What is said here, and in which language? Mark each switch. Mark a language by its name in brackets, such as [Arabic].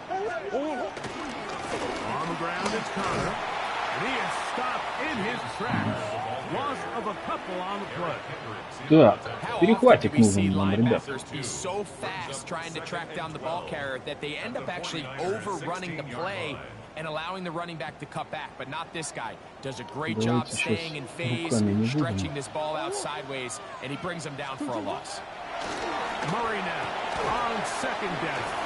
[English] On the ground, it's Connor. And he is stopped in his tracks. Loss of a couple on the play. [Russian] Так, перехватик нужен нам, ребят. [English] Be so fast trying to track down the ball carrier that they end up actually overrunning the play and allowing the running back to cut back, but not this guy. Does a great job staying in phase, stretching this ball out sideways, and he brings him down for a loss. Murray now on 2nd down.